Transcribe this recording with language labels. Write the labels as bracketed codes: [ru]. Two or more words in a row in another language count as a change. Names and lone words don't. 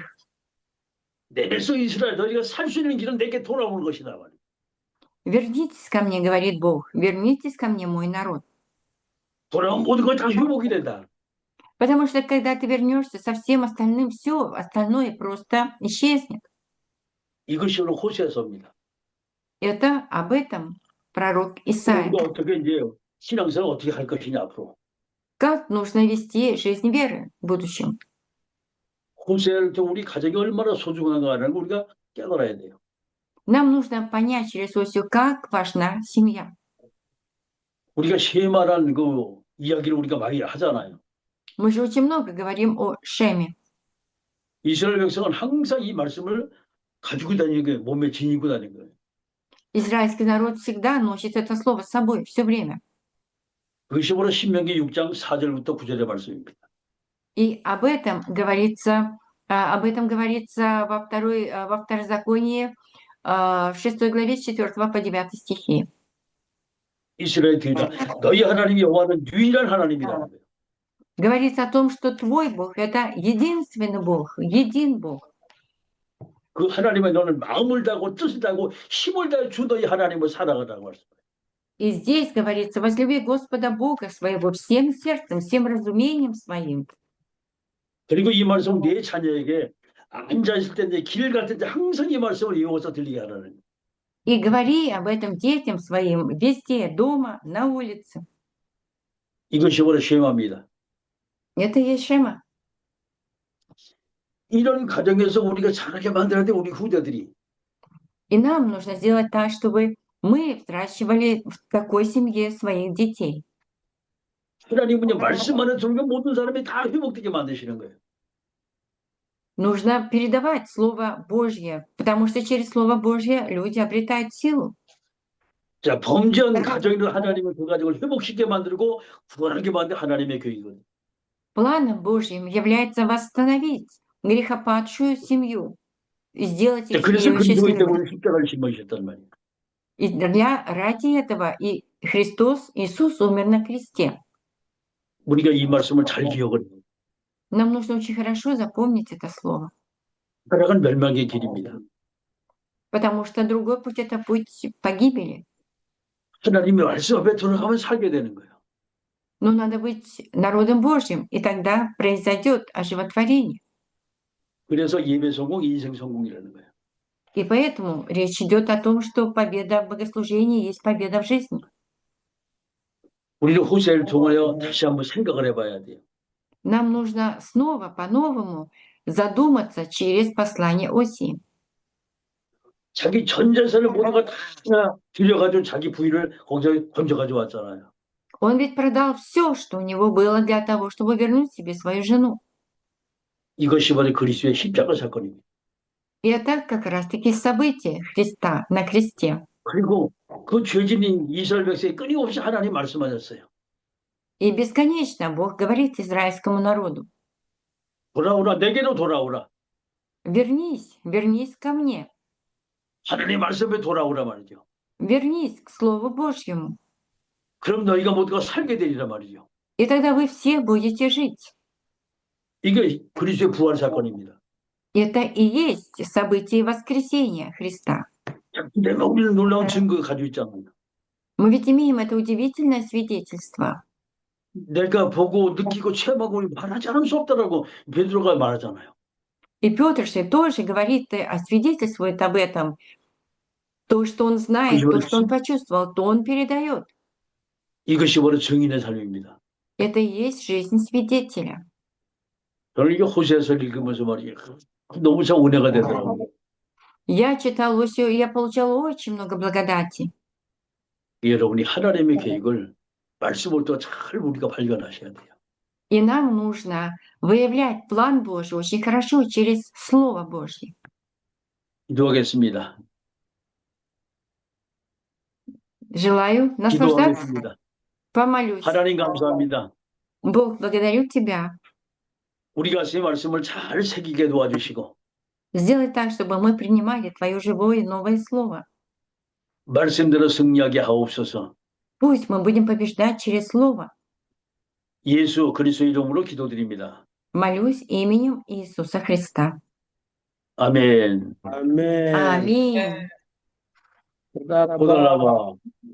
[ko] 내 백성 이스라엘 너희가 살 수 있는 길은 내게 돌아오는 것이다. 말이야. [ru] Вернитесь ко мне, говорит Бог, вернитесь ко мне, мой народ. [ko] 돌아오면 모든 걸 다 회복이 된다. [ru] Потому что когда ты вернешься со всем остальным, все остальное просто исчезнет. [ko] 이것이 오늘 호세아서입니다. [ru] Это об этом пророк Исаия. [ko] 우리가 어떻게 이제 신앙생활 어떻게 할 것이냐 앞으로. [ru] Как нужно вести жизнь веры в будущем? [ko] 호세아를 통해 우리 가족이 얼마나 소중한가를 우리가 깨달아야 돼요. [ru] Нам нужно понять через Осию, как важна семья. [ko] 우리가 쉐마라는 그 이야기를 우리가 많이 하잖아요. [ru] Мы же очень много говорим о Шеме. [ko] 이스라엘 백성은 항상 이 말씀을 가지고 다니는 거예요. 몸에 지니고 다니는 거예요. [ru] Израильский народ всегда носит это слово с собой все время. [ko] 그것이 바로 신명기 6장 4절부터 9절의 말씀입니다. [ru] И об этом говорится во Второзаконии, в 6 главе с 4 по 9 стихи. [ko] 이스라엘 교회가 너희 하나님 여호와는 유일한 하나님이라는 거예요. [ru] Говорится о том, что твой Бог – это единственный Бог, един Бог. [ko] 그 하나님의 너는 마음을 다하고 뜻을 다하고 힘을 다해 주 너희 하나님을 사랑하라고 말씀해요. [ru] И здесь говорится, возлюби Господа Бога своего всем сердцем, всем разумением своим. [ko] 그리고 이 말씀은 내 자녀에게 앉아있을 때, 이제 길 갈 때 항상 이 말씀을 이어서 들리게 하라는 거예요. [ru] И говори об этом детям своим везде, дома, на улице. [ko] 이것이 바로 쉐마입니다. [ru] Это и есть Шема. [ko] 이런 가정에서 우리가 잘하게 만들어야 돼, 우리 후대들이. [ru] И нам нужно сделать так, чтобы мы взращивали в такой семье своих детей. [ko] 하나님은 말씀만을 들으면 모든 사람이 다 회복되게 만드시는 거예요. [ru] Нужно передавать Слово Божье, потому что через Слово Божье люди обретают силу. [ko] 자, 범죄한 가정이든 하나님은 그 가정을 회복시키게 만들고 구원하게 만든 하나님의 교회거든요. [ru] Планом Божьим является восстановить грехопадшую семью и сделать [ko] 자, [ru] их [ko] 그래서 [ru] её [ko] 그리스도의 [ru] счастливыми. [ko] 때문에 십자가를 짊어지셨단 말이에요. [ru] И ради этого и Христос, Иисус умер на кресте. [ko] 우리가 이 말씀을 잘 기억을 해요. [ru] Нам нужно очень хорошо запомнить это слово, [ko] 타락은 멸망의 길입니다. [ru] потому что другой путь – это путь погибели. [ko] 하나님의 말씀 앞에 돌아가면 살게 되는 거예요. [ru] Но надо быть народом Божьим, и тогда произойдет оживотворение. [ko] 그래서 예배 성공, 인생 성공이라는 거예요. [ru] И поэтому речь идет о том, что победа в богослужении есть победа в жизни. [ko] 우리는 호세를 통하여 다시 한번 생각을 해봐야 돼요. [ru] Нам нужно снова по-новому задуматься через послание Осии. [ko] 자기 전 재산을 모든 걸 다 들여가지고 자기 부인을 거기서 건져가지고 왔잖아요. [ru] Он ведь продал все, что у него было для того, чтобы вернуть себе свою жену. [ko] 이것이 바로 그리스도의 십자가 사건입니다. [ru] И это как раз-таки событие Христа на кресте. [ko] 그리고 그 죄진인 이스라엘 백성이 끊임없이 하나님 말씀하셨어요. [ru] И бесконечно Бог говорит израильскому народу: [ko] 돌아오라, 내게로 돌아오라. [ru] вернись, вернись ко мне, [ko] 하나님 말씀에 돌아오라 말이죠. [ru] вернись к Слову Божьему. [ko] 그럼 너희가 모두가 살게 되리라 말이죠. [ru] И тогда вы все будете жить. [ko] 이게 그리스도의 부활 사건입니다. [ru] Это и есть событие воскресения Христа. [ko] 내가 우리는 놀라운 증거 가지고 있잖아요. [ru] Мы ведь имеем это удивительное свидетельство. [ko] 내가 보고 느끼고 체험하고 말하지 않을 수 없다라고 베드로가 말하잖아요. [ru] И Петр же тоже говорит, свидетельствует об этом. То, что он знает, то, что он почувствовал, то он передает. [ko] 이것이 바로 증인의 삶입니다. [ru] Это и есть жизнь свидетеля. [ko] 저는 이게 호세아서 읽으면서 말이에요. 너무 참 은혜가 되더라고요. [ru] Я читал Осию, и я получала очень много благодати. [ko] 여러분이 하나님의 계획을 말씀을 또 잘 우리가 발견하셔야 돼요. [ru] И нам нужно выявлять план Божий очень хорошо через Слово Божье. [ko] 기도하겠습니다. [ru] Желаю наслаждаться. [ko] 기도하겠습니다. [ru] Помолюсь. [ko] 하나님 감사합니다. [ru] Бог, благодарю Тебя. [ko] 우리 가슴에 말씀을 잘 새기게 도와주시고 [ru] Сделай так, чтобы мы принимали Твое живое и новое Слово. [ko] 말씀대로 승리하게 하옵소서. [ru] Пусть мы будем побеждать через Слово. [ko] 예수 그리스도 이름으로 기도드립니다. [ru] Молюсь именем Иисуса Христа. [ko] 아멘. 아멘. [ru] Аминь. [he] תודה רבה. תודה רבה.